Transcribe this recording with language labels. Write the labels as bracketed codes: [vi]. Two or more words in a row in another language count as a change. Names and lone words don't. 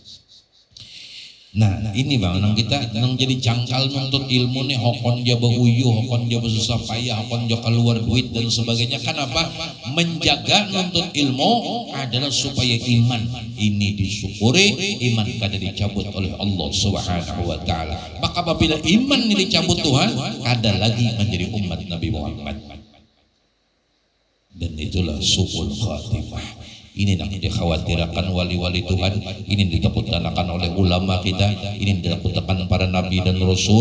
[bjn] Nah ini bang, nang kita nang jadi cangkal nuntut ilmu nih, hokon jaba uyuh, hokon jaba susah payah, hokon jaba keluar duit dan sebagainya. [id] Kenapa? Menjaga nuntut ilmu adalah supaya iman ini disyukuri, iman kada dicabut oleh Allah [ar] Subhanahu wa taala. [id] Maka apabila iman ini dicabut Tuhan, kada lagi menjadi umat Nabi Muhammad. Dan itulah su'ul khatimah. Ini yang dikhawatirkan wali-wali Tuhan, ini ditakutkan oleh ulama kita, ini ditakutkan para nabi dan rasul.